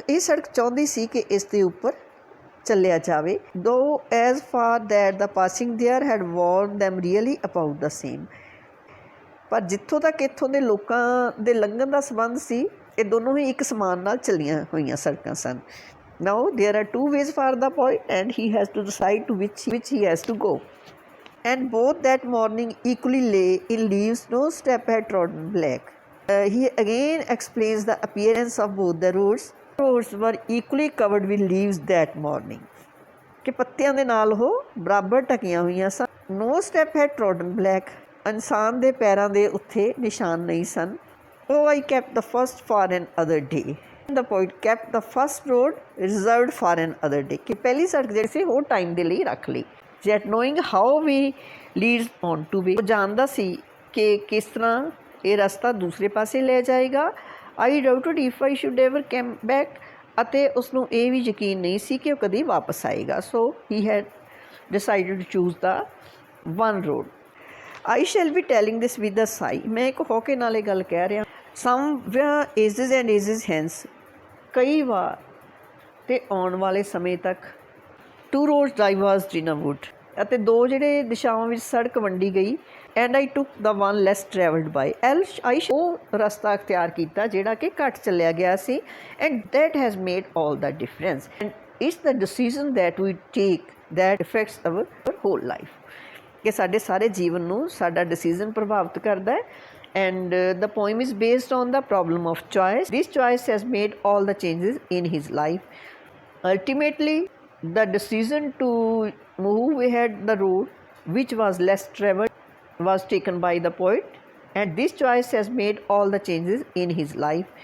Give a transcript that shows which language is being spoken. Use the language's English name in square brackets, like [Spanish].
[Punjabi] ਇਹ ਸੜਕ ਚਾਹੁੰਦੀ ਸੀ ਕਿ ਇਸ ਦੇ ਉੱਪਰ ਚੱਲਿਆ ਜਾਵੇ। [English] Though as for that the passing there had worn them really about the same. [Punjabi] ਪਰ ਜਿੱਥੋਂ ਤੱਕ ਇੱਥੋਂ ਦੇ ਲੋਕਾਂ ਦੇ ਲੰਘਣ ਦਾ ਸੰਬੰਧ ਸੀ, ਇਹ ਦੋਨੋਂ ਹੀ ਇੱਕ ਸਮਾਨ ਨਾਲ ਚੱਲੀਆਂ ਹੋਈਆਂ ਸੜਕਾਂ ਸਨ। [English] Now there are two ways for the poet and he has to decide to which he has to go. And both that morning equally lay in leaves, no step had trodden black. He again explains the appearance of both the roads. Roads were equally covered with leaves that morning. [Punjabi] ਕਿ ਪੱਤਿਆਂ ਦੇ ਨਾਲ ਉਹ ਬਰਾਬਰ ਢਕੀਆਂ ਹੋਈਆਂ ਸਨ। [English] No step had trodden black. [Punjabi] ਇਨਸਾਨ ਦੇ ਪੈਰਾਂ ਦੇ ਉੱਥੇ ਨਿਸ਼ਾਨ ਨਹੀਂ ਸਨ। [English] Oh, I kept the first for another day. The poet kept the first road reserved for another day. [Punjabi] ਕਿ ਪਹਿਲੀ ਸੜਕ ਜਿਹੜੀ ਸੀ ਉਹ ਟਾਈਮ ਦੇ ਲਈ ਰੱਖ ਲਈ। [English] Yet knowing how we leads on to way, [Punjabi] ਉਹ ਜਾਣਦਾ ਸੀ ਕਿ ਕਿਸ ਤਰ੍ਹਾਂ ਇਹ ਰਸਤਾ ਦੂਸਰੇ ਪਾਸੇ ਲੈ ਜਾਏਗਾ। [English] I doubted if I should ever come back. [Punjabi] ਅਤੇ ਉਸਨੂੰ ਇਹ ਵੀ ਯਕੀਨ ਨਹੀਂ ਸੀ ਕਿ ਉਹ ਕਦੀ ਵਾਪਸ ਆਏਗਾ। [English] So he had decided to choose the one road. I shall be telling this with a sigh. [Punjabi] ਮੈਂ ਇੱਕ ਹੋਕੇ ਨਾਲ ਇਹ ਗੱਲ ਕਹਿ ਰਿਹਾ। [English] Some ages and ages hence, [Punjabi] ਕਈ ਵਾਰ ਤੇ ਆਉਣ ਵਾਲੇ ਸਮੇਂ ਤੱਕ, [English] two roads diverged in a wood, [Punjabi] ਅਤੇ ਦੋ ਜਿਹੜੇ ਦਿਸ਼ਾਵਾਂ ਵਿੱਚ ਸੜਕ ਵੰਡੀ ਗਈ। [English] And I took the one less travelled by. [Punjabi] ਉਹ ਰਸਤਾ ਅਖਤਿਆਰ ਕੀਤਾ ਜਿਹੜਾ ਕਿ ਘੱਟ ਚੱਲਿਆ ਗਿਆ ਸੀ। [English] And that has made all the difference. And it's the decision that we take that affects our whole life. [Punjabi] ਕਿ ਸਾਡੇ ਸਾਰੇ ਜੀਵਨ ਨੂੰ ਸਾਡਾ ਡਿਸੀਜ਼ਨ ਪ੍ਰਭਾਵਿਤ ਕਰਦਾ ਹੈ। [English] And the poem is based on the problem of choice. This choice has made all the changes in his life. Ultimately, the decision to move ahead the road which was less traveled was taken by the poet, and this choice has made all the changes in his life.